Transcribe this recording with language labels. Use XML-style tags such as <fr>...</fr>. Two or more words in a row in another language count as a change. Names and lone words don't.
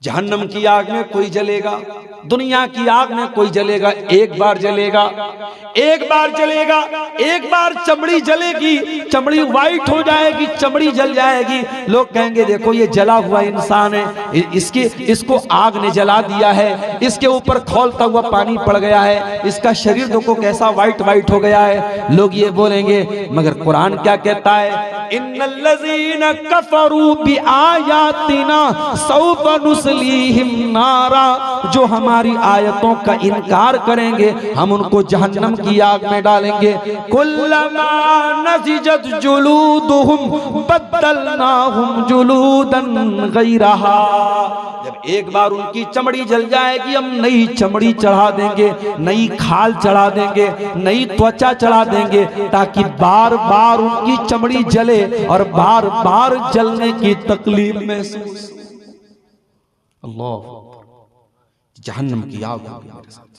<hi>जहन्नम की आग में कोई जलेगा, दुनिया की आग में कोई जलेगा, एक बार जलेगा, एक बार जलेगा, एक बार चमड़ी जलेगी, चमड़ी वाइट हो जाएगी, चमड़ी जल जाएगी। लोग कहेंगे देखो ये जला हुआ इंसान है, इसको आग ने जला दिया है, इसके ऊपर खौलता हुआ पानी पड़ गया है, इसका शरीर देखो कैसा वाइट वाइट हो गया है। लोग ये बोलेंगे, मगर कुरान क्या कहता है?</hi> <ar>إن الذين كفروا بآياتنا سوف نصليهم نارا,</ar> <hi>जो हमारी आयतों का इनकार करेंगे हम उनको जहन्नम की आग में डालेंगे।</hi> <ar>كلما نضجت جلودهم بدلناهم جلودا غيرها,</ar> <hi>जब एक बार उनकी चमड़ी जल जाएगी हम नई चमड़ी चढ़ा देंगे, नई खाल चढ़ा देंगे, नई त्वचा चढ़ा देंगे, ताकि बार बार उनकी चमड़ी जले और बार बार जलने की तकलीफ महसूस। अल्लाह, जहन्नम की आग मेरे साथ।</hi>